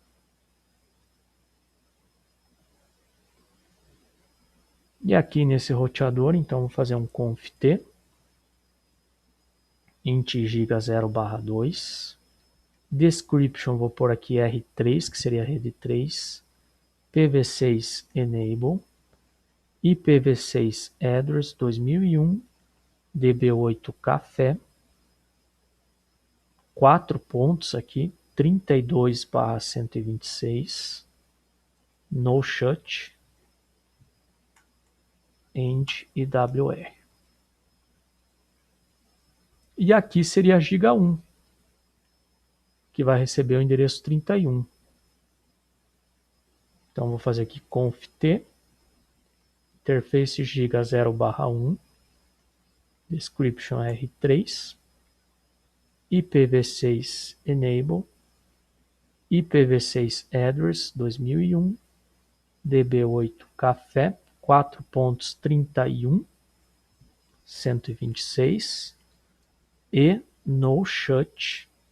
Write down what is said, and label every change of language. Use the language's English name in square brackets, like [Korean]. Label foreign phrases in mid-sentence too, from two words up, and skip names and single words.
[Portuguese] E aqui nesse roteador, então, vou fazer um [English] conft int giga 0/2. [Portuguese] Description, vou pôr aqui R3, que seria a rede 3. [English] PV6 enable. IPv6 address 2001 DB8 café. [Portuguese] 4 pontos aqui, 32/126. [English] No shut. End IWR. [Portuguese] E aqui seria a giga 1, que vai receber o endereço 31. Então vou fazer aqui [English] conft interface giga 0/1, description R3, IPv6 enable, IPv6 address 2001 DB8 café, 4.31, 126 e no shut.